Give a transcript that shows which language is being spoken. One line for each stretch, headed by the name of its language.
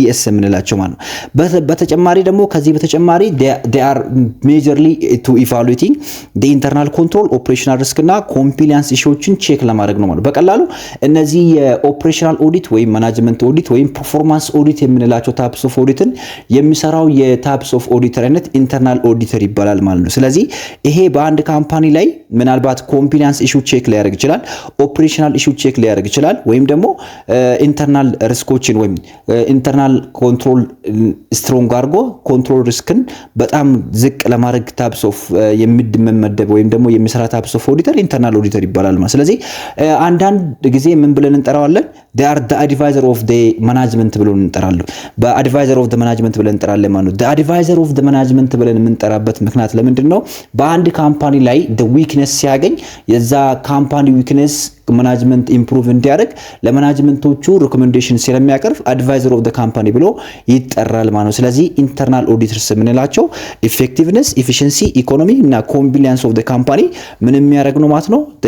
Amharic: የምንላቸው ማለት ነው። በተጨማሪ ደግሞ ከዚህ በተጨማሪ
English: they are majorly to evaluating the internal control operational risk
Amharic: እና compliance ኢሹዎችን ቼክ ለማድረግ ነው ማለት። በቀላሉ እነዚህ የኦፕሬሽናል ኦዲት ወይም ማናጅመንት ኦዲት ወይም ፐርፎርማንስ ኦዲት የምንላቸው ታይፕስ ኦፍ ኦዲትን የሚሰራው የታይፕስ ኦፍ ኦዲተር አይነት ኢንተርናል ኦዲተር ይባላል ማለት ነው። ስለዚህ ይሄ በአንድ ካምፓኒ ላይ ምናልባት ኮምፕሊያንስ ኢሹ ቼክ ሊያደርግ ይችላል፣ ኦፕሬሽናል ኢሹ ቼክ ሊያደርግ ይችላል፣ ወይም ደግሞ ኢንተርናል ሪስኮችን ወይም ኢንተርናል ኮንትሮል ስትሮንግ አድርጎ ኮንትሮል ሪስክን በጣም ዝቅ ለማድረግ ታይፕስ ኦፍ የሚመደብ ወይም ደግሞ የሚሰራ ታይፕስ ኦፍ ኦዲተር ኢንተርናል ኦዲተር ይባላል ማለት። ስለዚህ አንዳንድ ጊዜ ምን ብለን እንጠራዋለን?
English: they are the advisor of the management
Amharic: ብለን እንጠራለን። በአድቫይዘር ኦፍ
English: the management
Amharic: ብለን እንጠራለን ማለት ነው።
English: the advisor of the management
Amharic: ብለን የምንጠራበት ምክንያት ለምንድነው? በአንድ ካምፓኒ ላይ the weakness ሲያገኝ የዛ ካምፓኒ weakness ማናጅመንት ኢምፕሩቭ እንዲያደርግ ለማናጅመንቶቹ ሪኮሜንዴሽን ስለሚያቀርብ አድቫይዘር ኦፍ ዘ ካምፓኒ ብሎ ይጠራል ማለት ነው። ስለዚህ ኢንተርናል ኦዲተርስ የምንላቸው ኢፌክቲቭነስ፣ ኢፊሺየንሲ፣ ኢኮኖሚ እና ኮምፕሊያንስ ኦፍ ዘ ካምፓኒ ምን የሚያደርግ ነው ማለት ነው።